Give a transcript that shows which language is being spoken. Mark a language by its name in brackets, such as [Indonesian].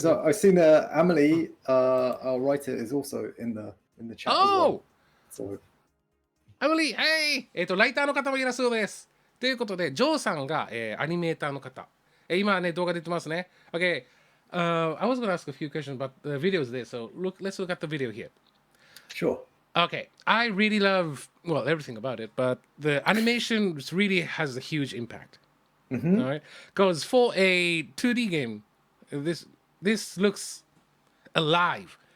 [English] So I've seen Amelie, our writer, is also in the chat as well. So Amelie, hey! [Japanese] ライターの方もいらっしゃるです。ということで、ジョーさんが、アニメーターの方。今ね、動画出てますね。 [English] Okay, I was going to ask a few questions, but the video is there. So let's look at the video here. Sure. Okay, I really love, well, everything about it, but the animation really has a huge impact. All right, because for a 2D game, this looks alive.